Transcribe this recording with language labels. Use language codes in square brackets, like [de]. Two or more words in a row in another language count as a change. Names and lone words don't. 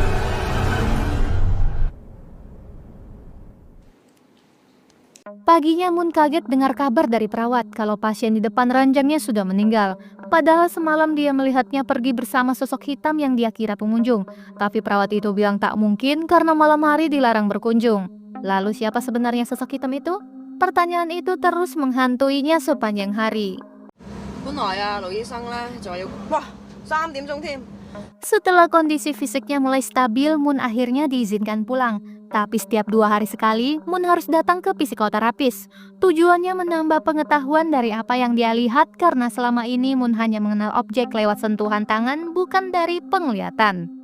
[id] Paginya Moon kaget dengar kabar dari perawat kalau pasien di depan ranjangnya sudah meninggal. Padahal semalam dia melihatnya pergi bersama sosok hitam yang dia kira pengunjung. Tapi perawat itu bilang tak mungkin karena malam hari dilarang berkunjung. Lalu siapa sebenarnya sosok hitam itu? Pertanyaan itu terus menghantuinya sepanjang hari. [yue] 本來啊，盧醫生咧就話要，哇，3點鐘添。 [id] Setelah kondisi fisiknya mulai stabil, Moon akhirnya diizinkan pulang. Tapi setiap 2 hari sekali, Moon harus datang ke psikoterapis. Tujuannya menambah pengetahuan dari apa yang dia lihat karena selama ini Moon hanya mengenal objek lewat sentuhan tangan, bukan dari penglihatan.